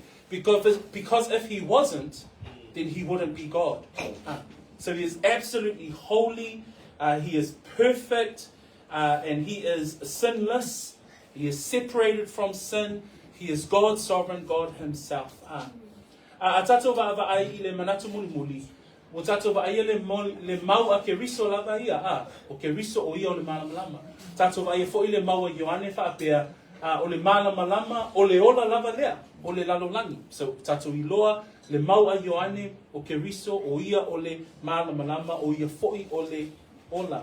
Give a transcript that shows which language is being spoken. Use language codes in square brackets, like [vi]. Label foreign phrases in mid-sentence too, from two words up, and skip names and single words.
[en] Because if he wasn't, then he wouldn't be God. So he is absolutely holy, he is perfect, and he is sinless. He is separated from sin. He is God, sovereign God himself. [sm] A tātou wa ai I le manatu muli. O tātou wa ai le mau a Keriso lava ia. O Keriso o ia o le malamalama. Tātou wa ai fo'i le mau a Ioane whaapea o le malamalama o le ola lava lea. O le lalolangi. So tātou I loa le mau a Ioane o Keriso o ia o le malamalama o ia fo'i o le ola.